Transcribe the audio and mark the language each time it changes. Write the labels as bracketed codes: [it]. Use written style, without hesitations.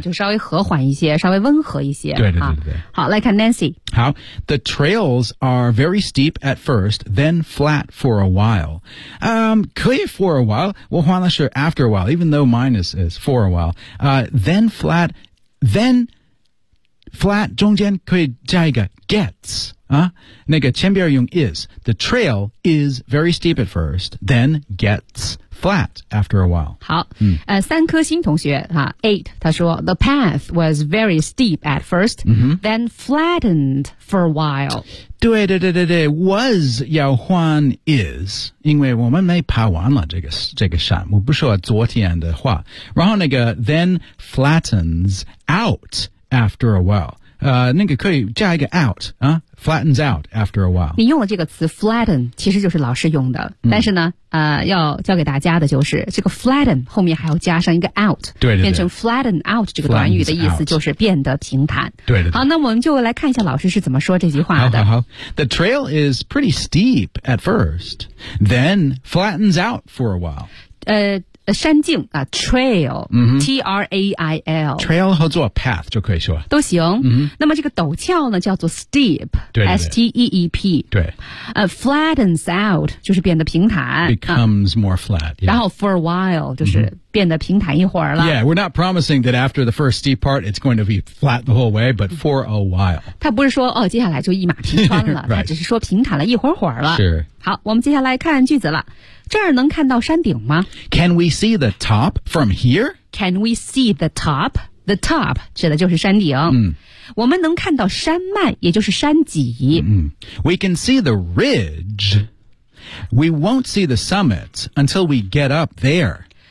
[zh] 就稍微和缓一些，稍微温和一些，对对对对，好，来看 Nancy。 [en] 好 ，the trails are very steep at first, then flat for a while。 [zh] 可以 [en] for a while， [zh] 我换的是 [en] after a while， even though mine is for a while。 then flat [zh] 中间可以加一个 gets。那个前边用 [en] is， the trail is very steep at first, then gets flat after a while. [zh] 好，三颗星同学啊 ,8, 他说 [en] the path was very steep at first,、then flattened for a while. [zh] 对对对对对 ,was 要换 is, 因为我们没爬完了这个山，我不说昨天的话。 [en] 然后那个 then flattens out after a while. [zh] 那个可以加一个 out 啊 [en] flattens out after a while。 [zh] 你用了这个词 flatten， 其实就是老师用的，但是呢，要教给大家的就是这个 flatten 后面还要加上一个 out，对对对，变成 flatten out 这个短语的意思就是变得平坦。对对对。好，那我们就来看一下老师是怎么说这句话的。 [en] 好, 好, 好 ，The trail is pretty steep at first, then flattens out for a while。 [zh] 山径啊 ,trail,、T-R-A-I-L。 trail 合作 path 就可以说。都行。那么这个陡峭呢叫做 steep, 对对对 [en] S-T-E-E-P。 [zh] 对。 Flattens out, 就是变得平坦。 [en] becomes more flat,、yeah. [zh] 然后 [en] for a while, [zh] 就是变得平坦一会儿了。 [en] Yeah, we're not promising that after the first steep part, it's going to be flat the whole way, but for a while. [zh] 他不是说哦接下来就一马平川了、 [en] right. [zh] 他只是说平坦了一会儿会儿了。是。好我们接下来看句子了。这儿能看到山顶吗 [en] ?Can we see the top from here? Can we see the top? The top [zh] 指的就是山顶。我们能看到山脉也就是山脊。 [en] We can see the ridge. We won't see the summit until we get up there.